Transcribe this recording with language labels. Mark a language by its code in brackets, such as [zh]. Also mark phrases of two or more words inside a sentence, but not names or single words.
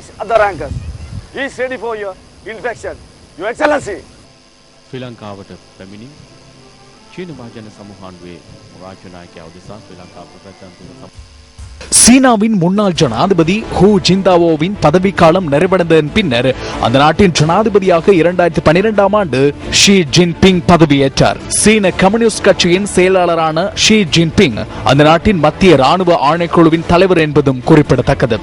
[en] other rankers, he is ready for your inspection, Your Excellency. [si] ශ්‍රී ලංකාවට පැමිණි චීන වාජන සමූහාණ්ඩුවේ රාජ්‍ය නායකයා උදෙසා ශ්‍රී ලංකා ප්‍රජාතන්ත්‍ර [ta] சீனாவின் முன்னாள் ஜனாதிபதி ஹூ ஜிந்தாவோவின் பதவிக்காலம் நிறைவடைந்ததன் பின்னர் அந்த நாட்டின் ஜனாதிபதியாக 2012ஆம் ஆண்டு ஷி ஜின்பிங் பதவியேற்றார். சீன கம்யூனிஸ்ட் கட்சியின் செயலாளரான ஷி ஜின்பிங் அந்த நாட்டின் மத்திய ராணுவ ஆணைக்குழுவின் தலைவர் என்பதும் குறிப்பிடத்தக்கது.